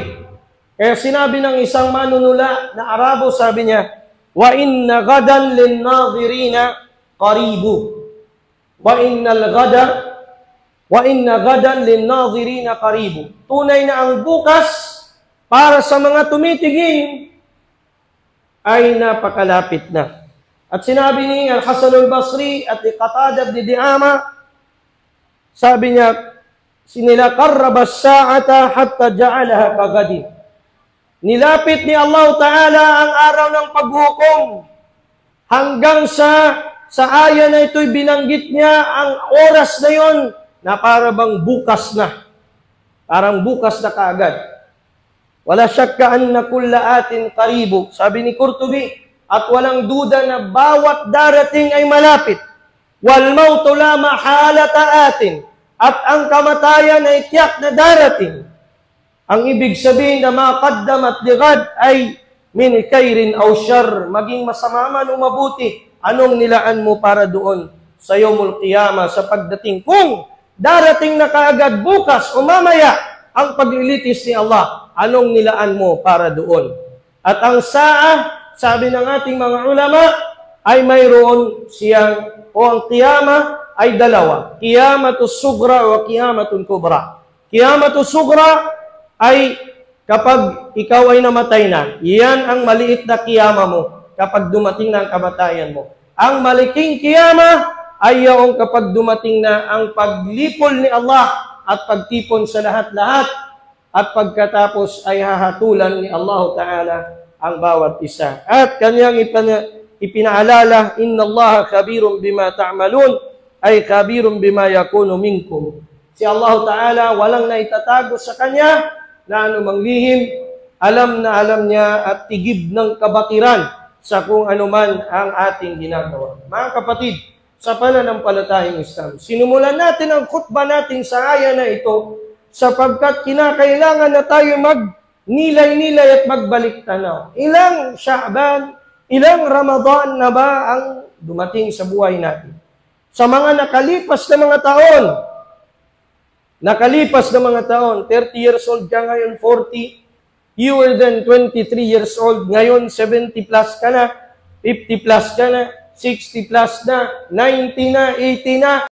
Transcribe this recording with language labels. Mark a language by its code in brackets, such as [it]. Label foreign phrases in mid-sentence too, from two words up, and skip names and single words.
[tl] Kaya sinabi ng isang manunula na Arabo, sabi niya, [ar] وإن غدا للناظرين قريب. وإن غدا للناظرين قريب. [tl] Tunay na ang bukas para sa mga tumitingin ay napakalapit na. At sinabi ni Al-Hasan al-Basri at Qatada ibn Di'ama, sabi niya, [ar] سنيلا قرب الساعة حتى جعلها كغد. [tl] Nilapit ni [ar] الله تعالى [tl] ang araw ng paghukom hanggang sa aya na ito'y binanggit niya ang oras na yon na para bang bukas na. Parang bukas na kaagad. [ar] ولا شك أن كل آت قريب. [tl] Sabi ni Qurtubi, at walang duda na bawat darating ay malapit. [ar] والموت لا محالة آت. [tl] At ang kamatayan ay tiyak na darating. Ang ibig sabihin na [ar] ما قدمت لغد أي من خير أو شر, [tl] maging masama man o mabuti, anong nilaan mo para doon sa [ar] يوم القيامة, [tl] sa pagdating. Kung darating na kaagad bukas o mamaya ang paglilitis ni Allah, anong nilaan mo para doon? At ang saa, sabi ng ating mga ulama, ay mayroon siyang, o ang qiyamah ay dalawa. [ar] القيامة الصغرى o قيامة كبرى. القيامة الصغرى [tl] ay kapag ikaw ay namatay na, iyan ang maliit na qiyamah mo kapag dumating na ang kamatayan mo. Ang maliking qiyamah ay yung kapag dumating na ang paglipol ni Allah at pagtipon sa lahat-lahat at pagkatapos ay hahatulan ni [ar] الله تعالى [tl] ang bawat isa. At kanyang ipinaalala, [ar] إن الله خبير بما تعملون أي خبير بما يكون منكم. [tl] Si [ar] الله تعالى [tl] walang naitatago sa kanya na anumang lihim, alam na alam niya at tigib ng kabatiran sa kung anuman ang ating ginagawa. Mga kapatid, sa pananampalatayang Islam, sinumulan natin ang khutbah natin sa aya na ito sapagkat kinakailangan na tayo nilay-nilay at magbalik tanaw. Ilang Sha'ban, ilang Ramadan na ba ang dumating sa buhay natin? Sa mga nakalipas na mga taon, 30 [en] years old [tl] ka ngayon, 40, [en] you were then 23 years old, [tl] ngayon 70 plus ka na, 50 plus ka na, 60 plus na, 90 na, 80 na,